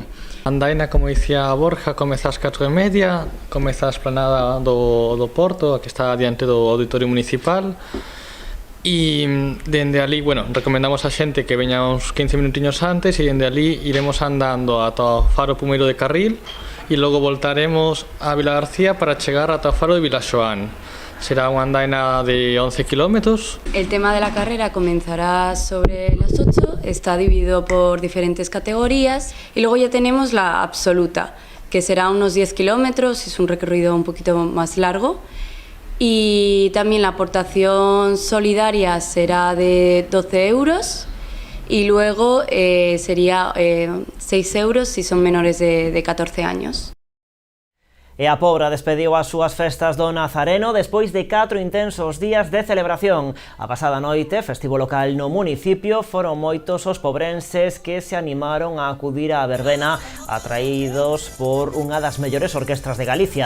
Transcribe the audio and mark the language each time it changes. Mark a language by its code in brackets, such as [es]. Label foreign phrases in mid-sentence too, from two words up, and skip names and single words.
[gl] A andaina, como dicía Borja, comeza ás 4:30, comeza a esplanada do Porto, que está diante do Auditorio Municipal, e dende ali, recomendamos a xente que veña uns 15 minutiños antes, e dende ali iremos andando ata o faro primeiro de Carril e logo voltaremos a Vilagarcía para chegar ata o faro de Vilaxoán. [es] Será una andaina de 11 kilómetros. El tema de la carrera comenzará sobre las 8, está dividido por diferentes categorías y luego ya tenemos la absoluta, que será unos 10 kilómetros, es un recorrido un poquito más largo. Y también la aportación solidaria será de 12 euros y luego sería 6 euros si son menores de 14 años. [gl] E a Pobra despediu as súas festas do Nazareno despois de 4 intensos días de celebración. A pasada noite, festivo local no municipio, foron moitos os pobrenses que se animaron a acudir á verbena atraídos por unha das mellores orquestras de Galicia.